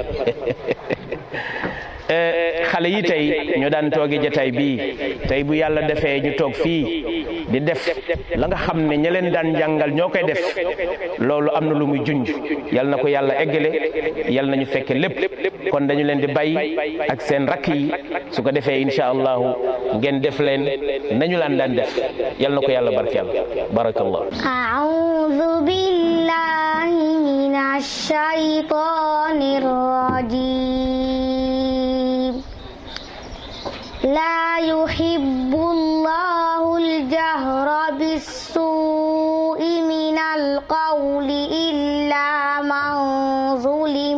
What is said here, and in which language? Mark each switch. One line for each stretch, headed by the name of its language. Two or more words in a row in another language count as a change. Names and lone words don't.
Wolof: xale yi tey ñoo daan tooge jataay bii tey bu yàlla defee ñu toog fii di def la nga xam ne ña leen daan jàngal ñoo koy def loolu am na lu muy junj yal na ko yàlla eggale yal na ñu fekke lépp kon dañu leen di bàyyi ak seen rakk yi su ko defee
Arabic: إن شاء الله
Wolof: ngeen def leen nañu laan daan def yal na ko yàlla barkeel barakallah.
Arabic: أعوذ بالله من الشيطان الرجيم. لا يحب الله الجهر بالسوء من القول إلا من ظلم.